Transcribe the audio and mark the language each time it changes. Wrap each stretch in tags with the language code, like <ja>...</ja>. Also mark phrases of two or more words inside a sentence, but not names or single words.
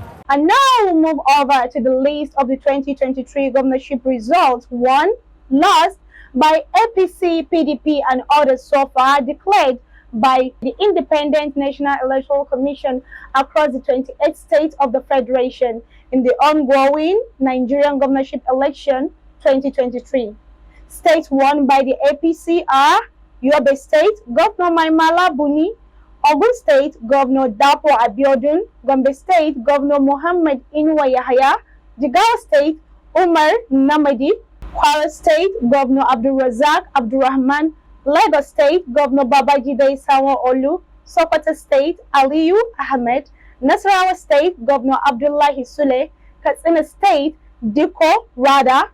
<en>And now we'll move over to the list of the 2023 governorship results won, lost by APC, PDP, and others so far declared by the Independent National Electoral Commission across the 28 states of the Federation in the ongoing Nigerian governorship election 2023. States won by the APC are Yobe State, Governor Maimala Buni; Ogun State, Governor Dapo Abiodun; Gombe State, Governor Mohammed Inwa Yahaya; Jigawa State, Umar Namadi; Kwara State, Governor Abdul Razak Abdurrahman; Lagos State, Governor Babajide Sanwo-Olu; Sokoto State, Aliyu Ahmed; Nasarawa State, Governor Abdullahi Sule; Katsina State, Diko Rada.</en>